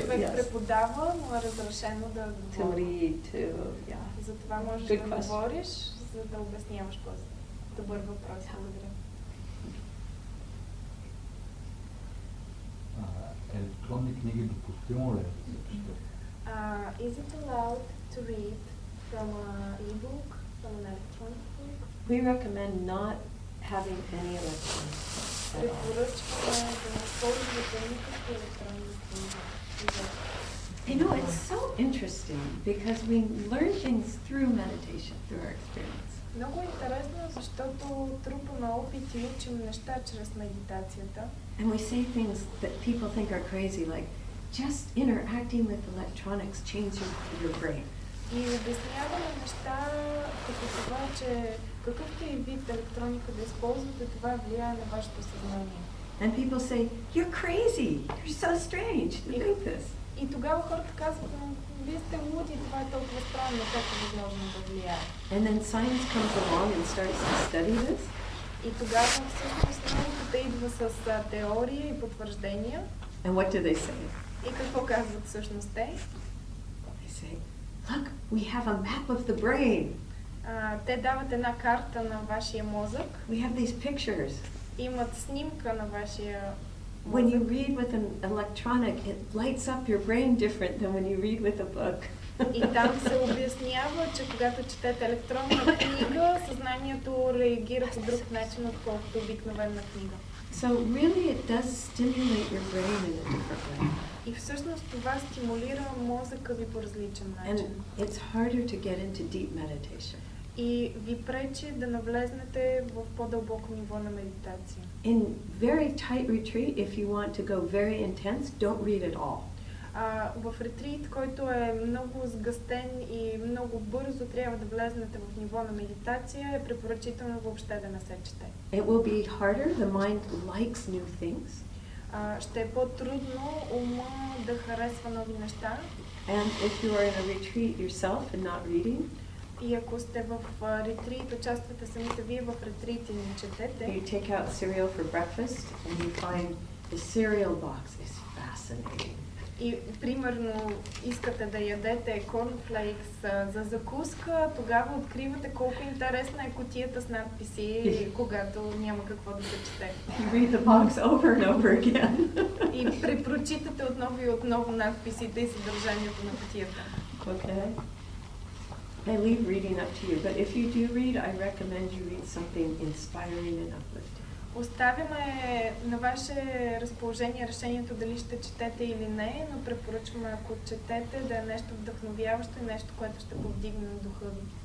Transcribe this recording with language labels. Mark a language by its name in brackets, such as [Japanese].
[Bulgarian] човек преподава, му е разрешено да [English] To [Bulgarian] говори. [English] lead, to, yeah. [Bulgarian] Затова можеш [English] Good [Bulgarian] да [English] question. [Bulgarian] говориш, за да обясняваш после. Добър въпрос, благодаря. Електронни книги допустимо ли е да се чете? [English] Is it allowed to read from an e-book, from an electronic book? We recommend not having any electronics at all. [Bulgarian] Препоръчваме да не ползвате никакви електронни книги. [English] You know, it's so interesting because we learn things through meditation, through our experience. [Bulgarian] Много интересно, защото трупаме опит и учим неща чрез медитацията. [English] And we say things that people think are crazy, like just interacting with electronics changes your brain. [Bulgarian] И обясняваме неща като това, че какъвто и вид електроника да използвате, това влияе на вашето съзнание. [English] And people say, you're crazy, you're so strange to think this. [Bulgarian] И тогава хората казват, вие сте луди, това е толкова странно, как е възможно да влияе. [English] And then science comes along and starts to study this. [Bulgarian] И тогава всъщност науката идва с теория и потвърждения. [English] And what do they say? [Bulgarian] И какво казват всъщност те? [English] They say, look, we have a map of the brain. [Bulgarian] Те дават една карта на вашия мозък. [English] We have these pictures. [Bulgarian] Имат снимка на вашия [English] When you [Bulgarian] мозък. [English] read with an electronic, it lights up your brain different than when you read with a book. [Bulgarian] И там се обяснява, че когато четете електронна книга, съзнанието реагира по друг начин, отколкото обикновена книга. [English] So really it does stimulate your brain in a different way. [Bulgarian] И всъщност това стимулира мозъка ви по различен [English] And [Bulgarian] начин. [English] it's harder to get into deep meditation. [Bulgarian] И ви пречи да навлезнете в по-дълбоко ниво на медитация. [English] In very tight retreat, if you want to go very intense, don't read at all. [Bulgarian] В ретрит, който е много сгъстен и много бързо трябва да влезнете в ниво на медитация, е препоръчително въобще да не се чете. [English] It will be harder. The mind likes new things. [Bulgarian] Ще е по-трудно ума да харесва нови неща. [English] And if you are in a retreat yourself and not reading, [Bulgarian] И ако сте в ретрит, участвате самите вие в ретрит и не четете, [English] you take out cereal for breakfast and you find the cereal box is fascinating. [Bulgarian] и примерно искате да ядете корнфлейкс за закуска, тогава откривате колко интересна е кутията с надписи, когато няма какво да се чете. [English] You read the box over and over again. [Bulgarian] И препрочитате отново и отново надписите и съдържанието на кутията. [English] Okay. I leave reading up to you, but if you do read, I recommend you read something inspiring and uplifting. [Bulgarian] Оставяме на ваше разположение решението дали ще четете или не, но препоръчваме, ако четете, да е нещо вдъхновяващо и нещо, което ще повдигне духа ви.